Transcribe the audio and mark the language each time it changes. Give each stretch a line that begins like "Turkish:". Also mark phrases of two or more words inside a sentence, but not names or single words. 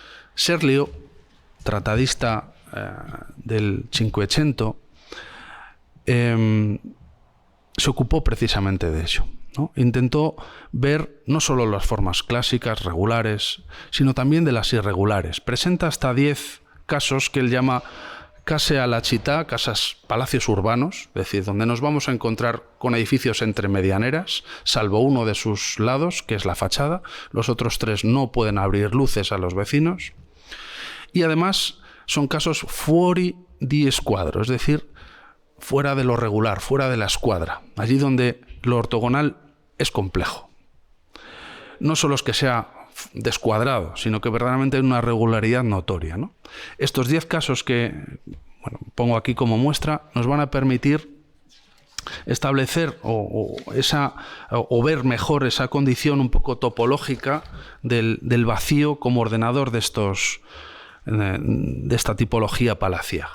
Spanish: Serlio, tratadista del Cinquecento se ocupó precisamente de ello, ¿no? Intentó ver no solo las formas clásicas, regulares, sino también de las irregulares. Presenta hasta 10 casos que él llama
Italian: case alla città,
Spanish: casas, palacios urbanos, es decir, donde nos vamos a encontrar con edificios entre medianeras, salvo uno de sus lados, que es la fachada. Los otros 3 no pueden abrir luces a los vecinos. Y además son casos
Italian: fuori di squadro,
Spanish: es decir, fuera de lo regular, fuera de la escuadra, allí donde lo ortogonal es complejo. No solo es que sea descuadrado, sino que verdaderamente hay una regularidad notoria, ¿no? Estos 10 casos que pongo aquí como muestra nos van a permitir establecer o ver mejor esa condición un poco topológica del vacío como ordenador de esta tipología palaciega.